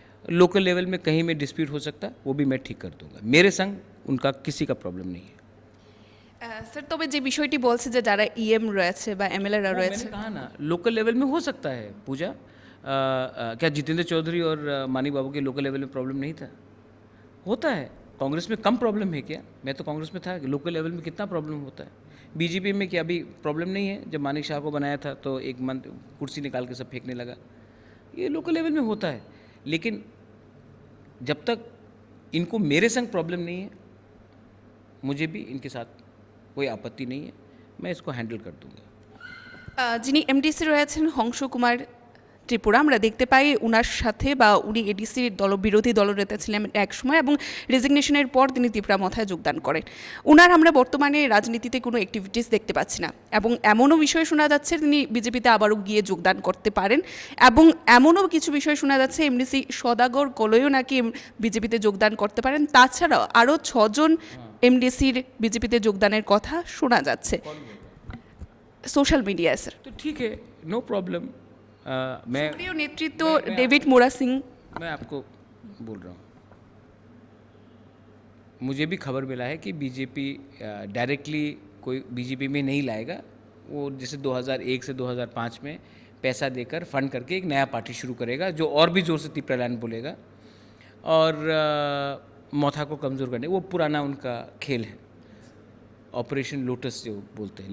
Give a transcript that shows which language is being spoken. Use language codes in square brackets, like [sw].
[hi] Local level में कहीं में डिस्प्यूट हो सकता है, वो भी मैं ठीक कर दूंगा। मेरे संग उनका किसी का प्रॉब्लम नहीं है। [bn] স্যার তবে যে বিষয়টি বলছে যে যারা ইএম রয়েছে বা এমএলএরা [hi] वो [bn] রয়েছে, [hi] मैंने कहा ना, लोकल लेवल में हो सकता है पूजा। क्या जितेंद्र चौधरी और मानी बाबू के लोकल लेवल में प्रॉब्लम नहीं था? होता है। कांग्रेस में कम प्रॉब्लम है क्या? मैं तो कांग्रेस में था, लोकल लेवल में कितना प्रॉब्लम होता है। बीजेपी में क्या अभी प्रॉब्लम नहीं है? जब मानिक शाह को बनाया था तो एक मंथ कुर्सी निकाल के सब फेंकने लगा। ये लोकल लेवल में होता है, लेकिन जब तक इनको मेरे संग प्रॉब्लम नहीं है, मुझे भी इनके साथ कोई आपत्ति नहीं है, मैं इसको हैंडल कर दूंगा। [bn] যিনি এমডিসি রয়েছেন হংস কুমার ত্রিপুরা, আমরা দেখতে পাই উনার সাথে বা উনি এডিসির বিরোধী দলনেতা ছিলেন এক সময় এবং রেজিগনেশনের পর তিনি ত্রিপুরা মথায় যোগদান করেন। উনার আমরা বর্তমানে রাজনীতিতে কোনো অ্যাক্টিভিটিস দেখতে পাচ্ছি না, এবং এমনও বিষয় শোনা যাচ্ছে তিনি বিজেপিতে আবারও গিয়ে যোগদান করতে পারেন, এবং এমনও কিছু বিষয় শোনা যাচ্ছে এমডিসি সদাগর কলইও নাকি বিজেপিতে যোগদান করতে পারেন। তাছাড়াও আরও 6 জন এমডিসির বিজেপিতে যোগদানের কথা শোনা যাচ্ছে সোশ্যাল মিডিয়ায়। স্যার [hi] तो ठीक है, [en] No problem. [hi] मैं [bn] প্রিয় নেতৃত্ব ডেভিড মুরা সিং, [hi] मैं आपको बोल रहा हूँ, मुझे भी खबर मिला है कि बीजेपी डायरेक्टली कोई बीजेपी में नहीं लाएगा। वो जैसे 2001 से 2005 में पैसा देकर फंड करके एक नया पार्टी शुरू करेगा जो और भी ज़ोर से तिप्रालैंड बोलेगा और मोथा को कमज़ोर करने, वो पुराना उनका खेल है, ऑपरेशन लोटस जो बोलते हैं।